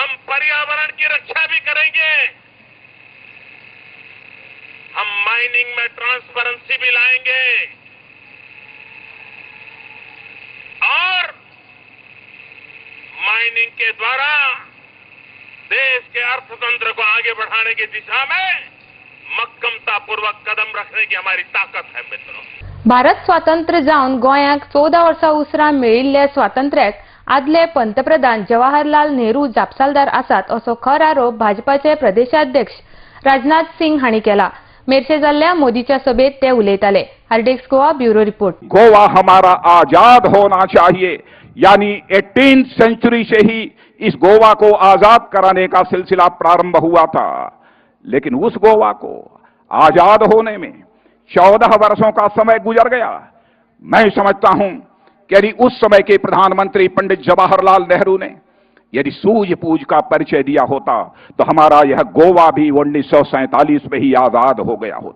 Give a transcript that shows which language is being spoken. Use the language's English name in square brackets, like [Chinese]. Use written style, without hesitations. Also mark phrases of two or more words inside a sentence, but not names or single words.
[Hindi] हम पर्यावरण की रक्षा भी करेंगे, हम माइनिंग में ट्रांसपेरेंसी भी लाएंगे, माइनिंग के द्वारा देश के अर्थतंत्र को आगे बढ़ाने की दिशा में मक्कमतापूर्वक कदम रखने की हमारी ताकत है मित्रों। [Konkani] भारत स्वातंत्र्य जावन गोंयाक 14 वर्सां उसरां मेळिल्ल्या स्वातंत्र्याक आदले पंतप्रधान जवाहरलाल नेहरू जापसालदार आसात असो खर आरोप भाजपाचे प्रदेशाध्यक्ष राजनाथ सिंग हांणी केला। मेरशे जाल्ल्या मोदीच्या सभेत ते उलयताले। आरडीएक्स गोवा [English] bureau report. [Hindi] गोवा हमारा आजाद होना चाहिए, यानी 18th सेंचुरी से ही इस गोवा को आजाद कराने का सिलसिला प्रारंभ हुआ था, लेकिन उस गोवा को आजाद होने में 14 वर्षों का समय गुजर गया। मैं समझता हूं कि यदि उस समय के प्रधानमंत्री पंडित जवाहरलाल नेहरू ने यदि सूझबूझ का परिचय दिया होता तो हमारा यह गोवा भी 1947 में ही आजाद हो गया होता।